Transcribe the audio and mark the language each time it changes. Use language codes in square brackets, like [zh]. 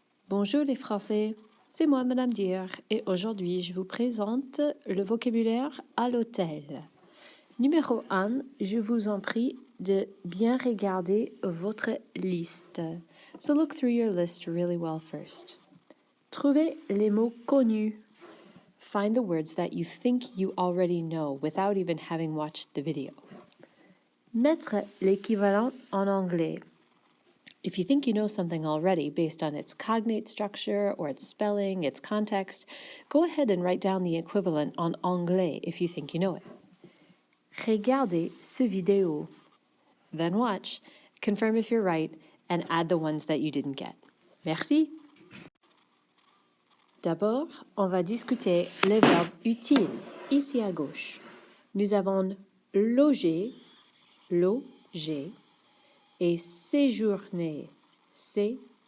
[fr] Bonjour les Français, c'est moi Madame Dier et aujourd'hui je vous présente le vocabulaire à l'hôtel. Numéro 1, je vous en prie de bien regarder votre liste. [en] So look through your list really well first. [fr] Trouvez les mots connus. [en] Find the words that you think you already know without even having watched the video. [fr] Mettre l'équivalent en anglais. [en] If you think you know something already based on its cognate structure or its spelling, its context, go ahead and write down the equivalent [fr] en anglais [en] if you think you know it. [fr] Regardez ce vidéo. [en] Then watch, confirm if you're right, and add the ones that you didn't get. [fr] Merci. D'abord, on va discuter les verbes utiles, ici à gauche. Nous avons loger, loger, et séjourner, séjourner.